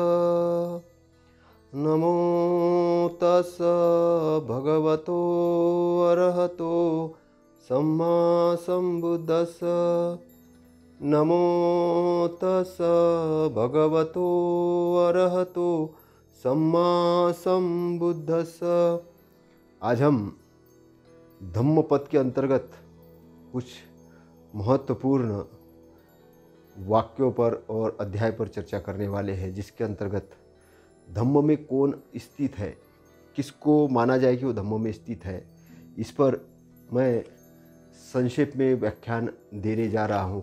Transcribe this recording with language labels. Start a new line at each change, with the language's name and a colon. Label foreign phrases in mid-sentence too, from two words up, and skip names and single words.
Pali: नमो तस् भगवतो अरहतो सम्मा सम्बुद्धस्स। नमो तस् भगवतो अरहतो सम्मा सम्बुद्धस्स।
Hindi: आज हम धम्मपद के अंतर्गत कुछ महत्वपूर्ण वाक्यों पर और अध्याय पर चर्चा करने वाले हैं, जिसके अंतर्गत धम्म में कौन स्थित है, किसको माना जाए कि वो धम्म में स्थित है, इस पर मैं संक्षेप में व्याख्यान देने जा रहा हूँ।